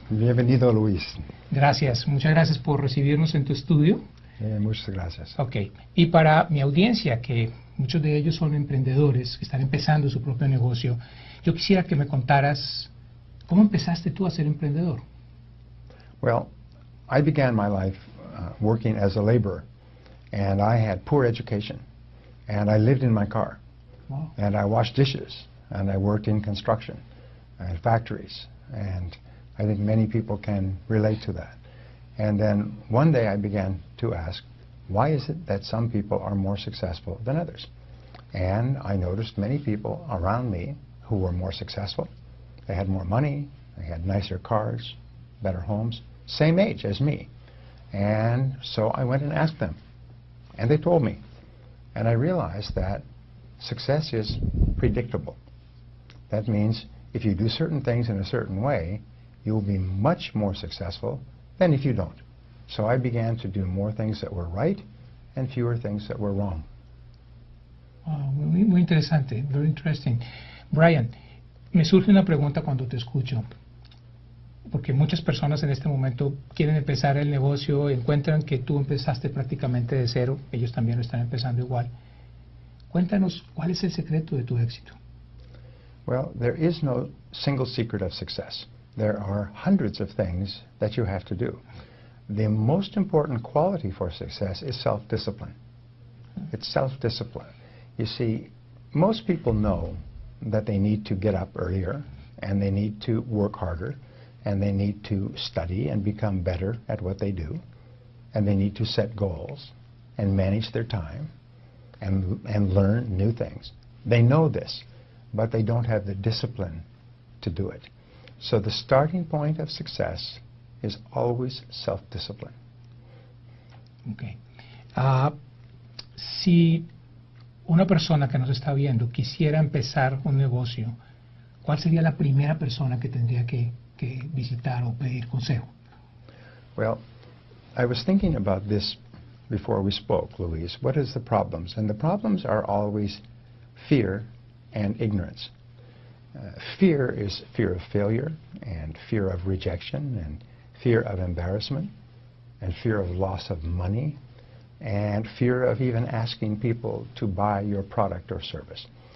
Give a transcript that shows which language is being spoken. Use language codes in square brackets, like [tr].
[es] Bienvenido, Luis. Gracias, muchas gracias por recibirnos en tu estudio. Muchas gracias. Ok, y para mi audiencia, que muchos de ellos son emprendedores, que están empezando su propio negocio, yo quisiera que me contaras, ¿cómo empezaste tú a ser emprendedor? [en] Well, I began my life working as a laborer, and I had poor education, and I lived in my car, Wow. and I washed dishes, and I worked in construction and factories, and I think many people can relate to that. And then one day I began to ask, why is it that some people are more successful than others? And I noticed many people around me who were more successful. They had more money, they had nicer cars, better homes, same age as me. And so I went and asked them, and they told me. And I realized that success is predictable. That means if you do certain things in a certain way, you will be much more successful than if you don't. So I began to do more things that were right and fewer things that were wrong. [es] Muy interesante, [en] very interesting. [es] Brian, me surge una pregunta cuando te escucho, porque muchas personas en este momento quieren empezar el negocio, encuentran que tú empezaste prácticamente de cero, ellos también lo están empezando igual. Cuéntanos, ¿cuál es el secreto de tu éxito? [en] Well, there is no single secret of success. There are hundreds of things that you have to do. The most important quality for success is self-discipline. It's self-discipline. You see, most people know that they need to get up earlier, and they need to work harder, and they need to study and become better at what they do, and they need to set goals and manage their time and learn new things. They know this, but they don't have the discipline to do it. So the starting point of success is always self-discipline. Okay. [es] Si una persona que nos está viendo quisiera empezar un negocio, ¿cuál sería la primera persona que tendría que visitar o pedir consejo? [en] Well, I was thinking about this before we spoke, Luis. What is the problems? And the problems are always fear and ignorance. Fear is fear of failure, and fear of rejection, and fear of embarrassment, and fear of loss of money, and fear of even asking people to buy your product or service.